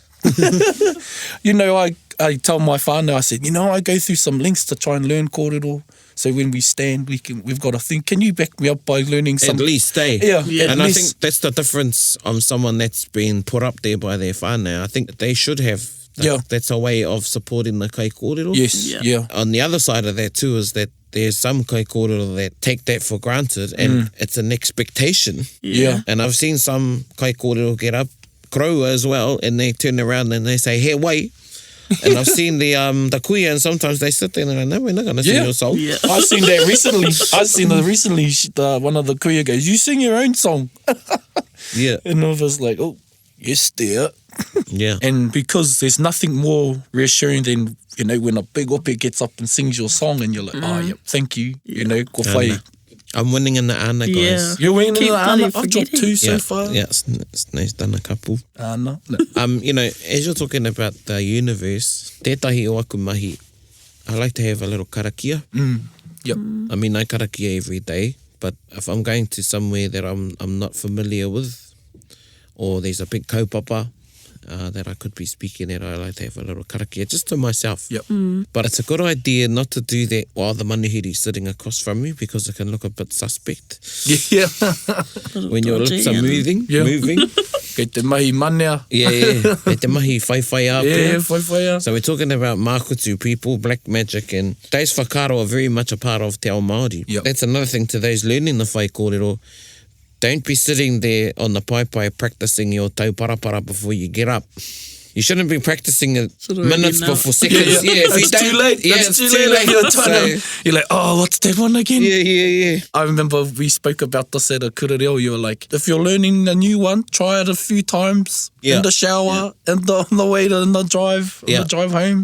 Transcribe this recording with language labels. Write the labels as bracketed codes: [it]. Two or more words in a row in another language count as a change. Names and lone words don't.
[en] I tell my whānau, I said, I go through some links to try and learn kōrero. So when we stand, we've got to think, can you back me up by learning some? At least, eh? Yeah. And I think that's the difference on someone that's been put up there by their whānau. I think they should have. That's a way of supporting the [mi] kai kōrero. [en] Yes, yeah. On the other side of that too is that there's some [mi] kai kōrero [en] that take that for granted and it's an expectation. Yeah. And I've seen some [mi] kai kōrero [en] get up, crow as well, and they turn around and they say, hey, wait. And I've seen the kuia, and sometimes they sit there and they're like, no, we're not going to sing your song. Yeah. I've seen that recently. One of the kuia goes, you sing your own song. Yeah. And I was like, oh, yes, dear. Yeah. And because there's nothing more reassuring than, when a big ope gets up and sings your song and you're like, thank you, [mi] ko whai. [en] I'm winning in the ana, guys. Yeah. You're winning in the ana. bloody I've dropped 2 so far. Yeah, it's nice, done a couple. No. As you're talking about the universe, [mi] tētahi o aku mahi, [en] I like to have a little karakia. Yep. I mean, I karakia every day, but if I'm going to somewhere that I'm not familiar with, or there's a big kaupapa that I could be speaking at, I like to have a little karakia just to myself. Yep. But it's a good idea not to do that while the manuhiri's sitting across from you, because it can look a bit suspect. Yeah. When your lips are moving. [mi] Kei te mahi manea. Yeah. Kei te mahi whaiwhai a. Yeah, whaiwhai a. [en] So we're talking about makutu people, black magic, and those whakaro are very much a part of [mi] te ao Māori. [en] Yep. That's another thing to those learning the whaikōrero. Don't be sitting there on the paipai practicing your [mi] tau parapara [en] before you get up. You shouldn't be practicing it minutes before seconds. Yeah. It's too late. It's too late. You're like, oh, what's that one again? Yeah. I remember we spoke about this at a kōrero. You were like, if you're learning a new one, try it a few times in the shower, and on the way to the drive home.